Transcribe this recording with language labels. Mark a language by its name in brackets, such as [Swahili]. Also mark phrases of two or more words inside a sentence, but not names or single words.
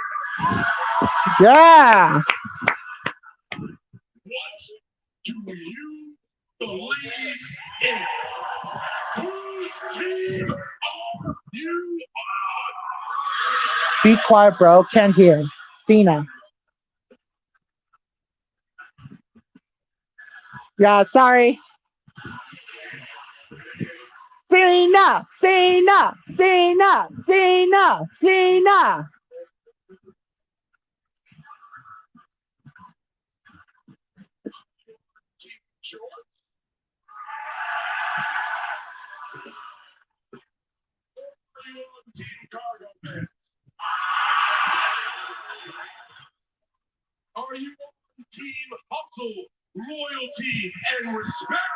[English] Yeah! What do you believe in? Whose team are you on? Be quiet, bro. Can't hear. Cena. Yeah, sorry. Cena! Cena! Cena! Cena! Cena! Team Cargo fans. Are you on team hustle, loyalty, and respect?